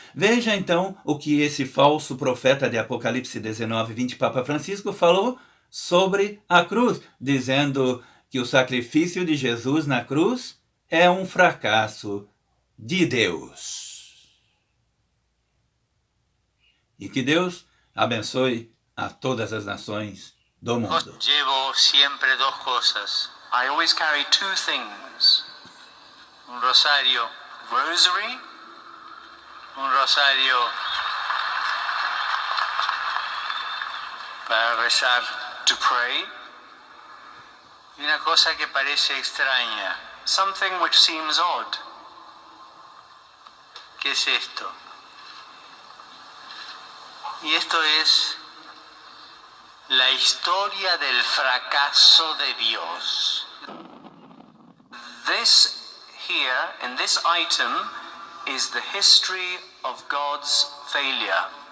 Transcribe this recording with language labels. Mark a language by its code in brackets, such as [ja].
[pt] Veja então o que esse falso profeta de Apocalipse 19:20, Papa Francisco, falou sobre a cruz, dizendo que o sacrifício de Jesus na cruz é um fracasso de Deus. E que Deus abençoe a todas as nações do mundo. [es] Llevo siempre dos cosas. [en] I always carry two things. [es] Un rosario rosary, un rosario para rezar, [en] to pray, [es] y una cosa que parece extraña, [en] something which seems odd. [es] ¿Qué es esto? Y esto es la historia del fracaso de Dios. [en] This here, in this item, is the history of God's failure.